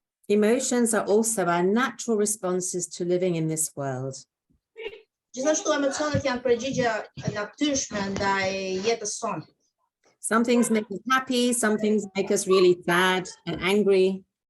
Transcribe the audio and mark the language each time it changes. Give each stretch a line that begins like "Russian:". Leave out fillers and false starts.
English: Emotions are also our natural responses to living in this world.
Albanian: Gjithashtu emocionet janë përgjigje natyrshme ndaj jetës sonë.
English: Some things make us happy, some things make us really sad and angry.